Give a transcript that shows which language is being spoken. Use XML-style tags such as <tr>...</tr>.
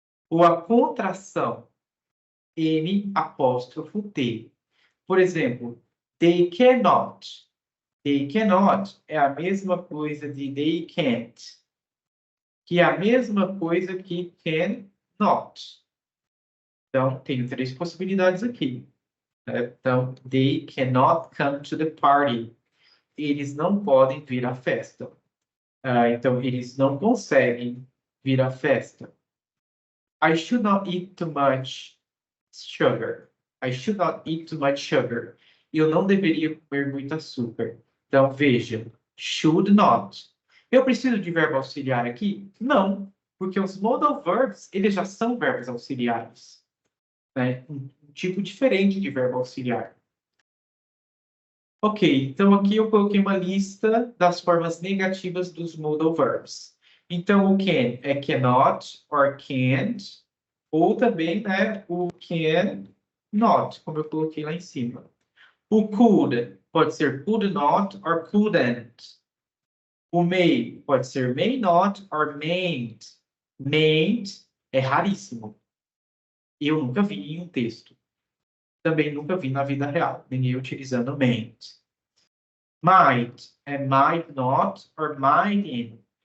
<pt>Ou a contração N apóstrofo T. Por exemplo, they cannot. They cannot é a mesma coisa de they can't, que é a mesma coisa que can not. Então, tenho três possibilidades aqui. Então,</pt> <en>they cannot come to the party.</en> <pt>Eles não podem vir à festa. Então, eles não conseguem vir à festa.</pt> <en>I should not eat too much sugar. I should not eat too much sugar.</en> <pt>Eu não deveria comer muito açúcar. Então, veja, should not. Eu preciso de verbo auxiliar aqui? Não, porque os modal verbs, eles já são verbos auxiliares. Né? Um tipo diferente de verbo auxiliar. Ok, então aqui eu coloquei uma lista das formas negativas dos modal verbs. Então, o can é cannot or can't, ou também, né, o can not, como eu coloquei lá em cima. O could pode ser could not or couldn't. O may pode ser may not or mayn't. Mayn't é raríssimo. Eu nunca vi em um texto. Também nunca vi na vida real, ninguém utilizando mayn't. Might é might not or mightn't.</pt>